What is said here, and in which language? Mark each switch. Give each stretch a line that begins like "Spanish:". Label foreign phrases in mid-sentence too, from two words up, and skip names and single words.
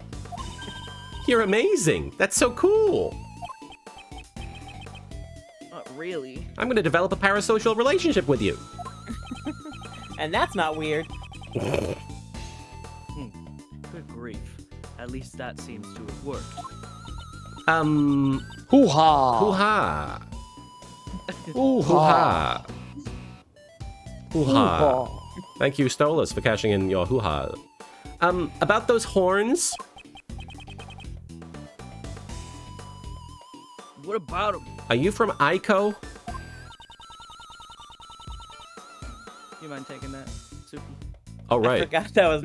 English: You're amazing. That's so cool. Not really. I'm going to develop a parasocial relationship with you. And that's not weird. Good grief. At least that seems to have worked. Hoo-ha. Hoo-ha. Hoo-ha. Hoo-ha. Thank you, Stolas, for cashing in your hoo-ha. About those horns? What about him? Are you from Ico? You mind taking that, Soupy? Oh, I right. forgot that was me.